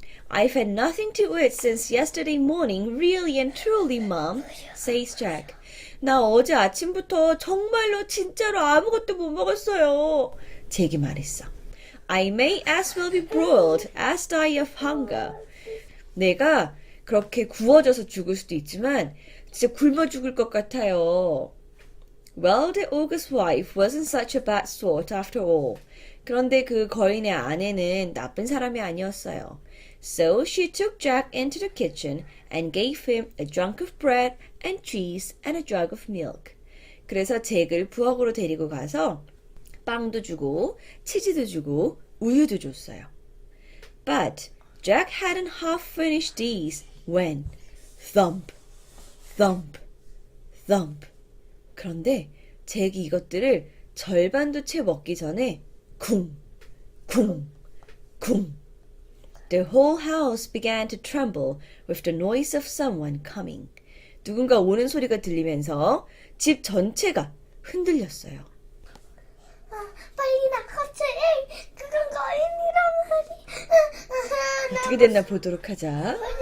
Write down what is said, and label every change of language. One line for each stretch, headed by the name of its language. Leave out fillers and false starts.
English: I've had nothing to eat since yesterday morning, really and truly, Mom, says Jack.
Korean: 나 어제 아침부터 정말로 진짜로 아무것도 못 먹었어요. 잭이 말했어.
English: I may as well be broiled as die of hunger.
Korean: 내가 그렇게 구워져서 죽을 수도 있지만 진짜 굶어 죽을 것 같아요.
English: Well, the ogre's wife wasn't such a bad sort after all.
Korean: 그런데 그 거인의 아내는 나쁜 사람이 아니었어요.
English: So she took Jack into the kitchen and gave him a drunk of bread and cheese and a jug of milk.
Korean: 그래서 잭을 부엌으로 데리고 가서 빵도 주고 치즈도 주고 우유도 줬어요.
English: But Jack hadn't half finished these when thump, thump, thump.
Korean: 그런데 잭이 이것들을 절반도 채 먹기 전에 쿵, 쿵, 쿵.
English: The whole house began to tremble with the noise of someone coming.
Korean: 누군가 오는 소리가 들리면서 집 전체가 흔들렸어요. 빨리 나가자. 그건 거인이란 말이야. 어떻게 됐나 보도록 하자.